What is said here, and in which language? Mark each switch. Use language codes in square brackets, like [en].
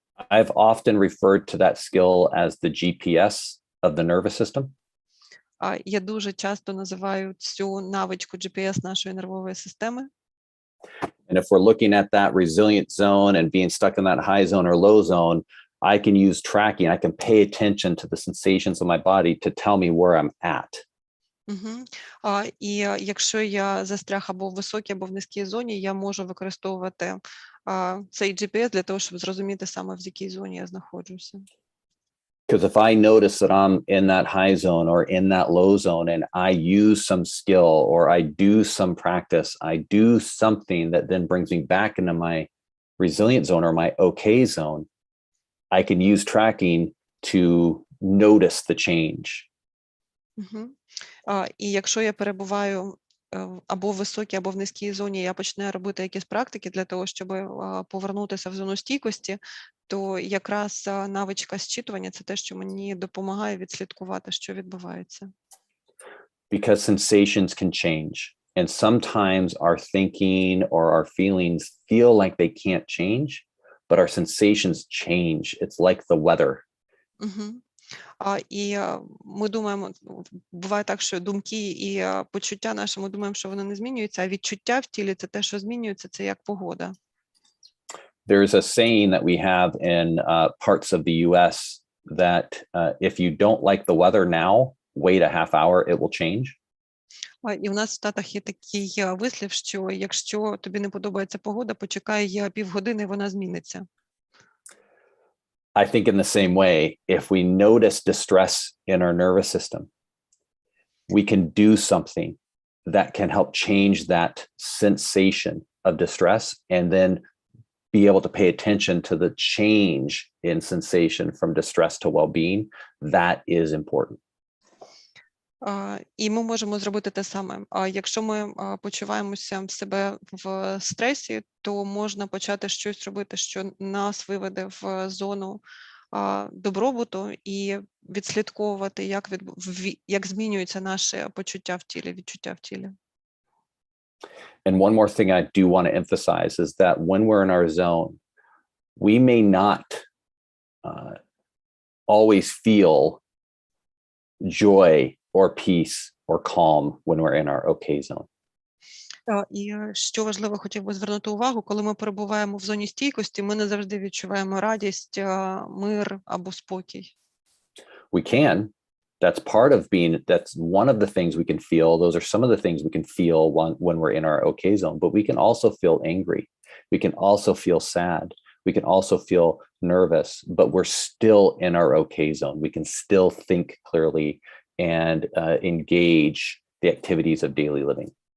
[en] I've often referred to that skill as the GPS of the nervous system. [uk] Я дуже часто називаю цю навичку GPS нашої нервової системи. [en] And if we're looking at that resilient zone and being stuck in that high zone or low zone, I can use tracking. I can pay attention to the sensations of my body to tell me where I'm at. [uk] І якщо я застряг або в високій, або в низькій зоні, я можу використовувати цей GPS для того, щоб зрозуміти саме в якій зоні я знаходжуся. [en] Because if I notice that I'm in that high zone or in that low zone and I use some skill or I do some practice, I do something that then brings me back into my resilient zone or my okay zone, I can use tracking to notice the change. [uk] І якщо я перебуваю або в високій, або в низькій зоні, я починаю робити якісь практики для того, щоб повернутися в зону стійкості, то якраз навичка зчитування – це те, що мені допомагає відслідкувати, що відбувається. [en] Because sensations can change. And sometimes our thinking or our feelings feel like they can't change, but our sensations change. It's like the weather. [uk] І ми думаємо, буває так, що думки і почуття наші, ми думаємо, що вони не змінюються, а відчуття в тілі – це те, що змінюється, це як погода. [en] There's a saying that we have in parts of the US that if you don't like the weather now, wait a half hour, it will change. [uk] І в нас в Штатах є такий вислів, що якщо тобі не подобається погода, почекай півгодини, вона зміниться. [en] I think in the same way, if we notice distress in our nervous system, we can do something that can help change that sensation of distress and then be able to pay attention to the change in sensation from distress to well-being. That is important. [uk] І ми можемо зробити те саме. Якщо ми почуваємося в себе в стресі, то можна почати щось робити, що нас виведе в зону добробуту і відслідковувати, як змінюються наші почуття в тілі, відчуття в тілі. [en] And one more thing I do want to emphasize is that when we're in our zone, we may not always feel joy or peace or calm when we're in our okay zone. [uk] І що важливо, хотів би звернути увагу, коли ми перебуваємо в зоні стійкості, ми не завжди відчуваємо радість, мир або спокій. [en] We can. That's part of being, that's one of the things we can feel. Those are some of the things we can feel when we're in our okay zone, but we can also feel angry. We can also feel sad. We can also feel nervous, but we're still in our okay zone. We can still think clearly and engage the activities of daily living.